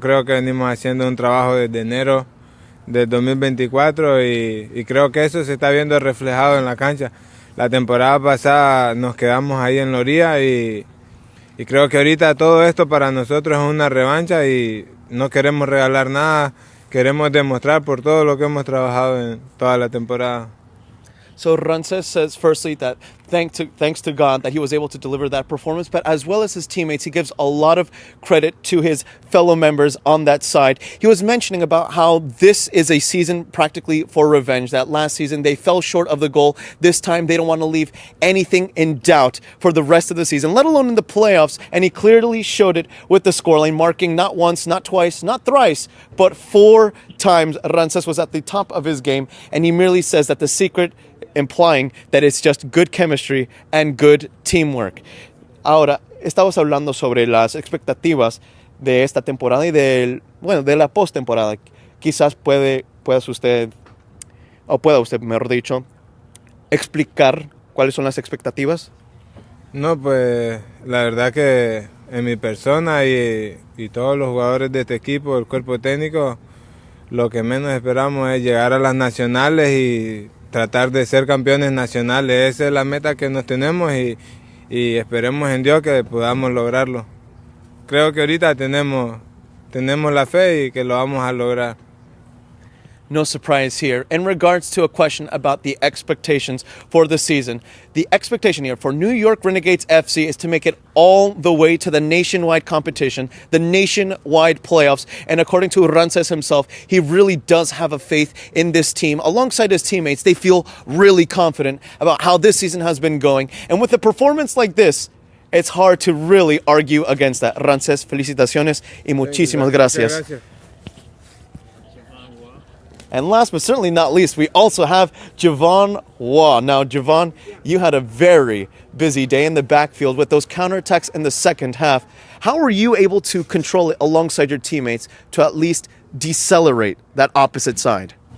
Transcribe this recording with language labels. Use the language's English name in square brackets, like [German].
[Spanish] Creo que venimos haciendo un trabajo desde enero del 2024 y creo que eso se está viendo reflejado en la cancha. La temporada pasada nos quedamos ahí en la orilla y creo que ahorita todo esto para nosotros es una revancha y no queremos regalar nada, queremos demostrar por todo lo que hemos trabajado en toda la temporada. [English] So Rancés says firstly that thanks to God that he was able to deliver that performance, but as well as his teammates, he gives a lot of credit to his fellow members on that side. He was mentioning about how this is a season practically for revenge, that last season they fell short of the goal. This time they don't want to leave anything in doubt for the rest of the season, let alone in the playoffs, and he clearly showed it with the scoreline, marking not once, not twice, not thrice, but 4 times. Rancés was at the top of his game, and he merely says that the secret, implying that it's just good chemistry and good teamwork. [Spanish] Ahora, estamos hablando sobre las expectativas de esta temporada y de la postemporada. Quizás pueda usted, mejor dicho, explicar cuáles son las expectativas. No, pues la verdad que en mi persona y todos los jugadores de este equipo, el cuerpo técnico, lo que menos esperamos es llegar a las nacionales y tratar de ser campeones nacionales. Esa es la meta que nos tenemos y esperemos en Dios que podamos lograrlo. Creo que ahorita tenemos la fe y que lo vamos a lograr. [English] No surprise here. In regards to a question about the expectations for the season, the expectation here for New York Renegades FC is to make it all the way to the nationwide competition, the nationwide playoffs. And according to Rancés himself, he really does have a faith in this team. Alongside his teammates, they feel really confident about how this season has been going. And with a performance like this, it's hard to really argue against that. [Spanish] Rancés, felicitaciones y muchísimas gracias. [English] And last but certainly not least, we also have Javon Waugh. Now, Javon, you had a very busy day in the backfield with those counterattacks in the second half. How were you able to control it alongside your teammates to at least decelerate that opposite side?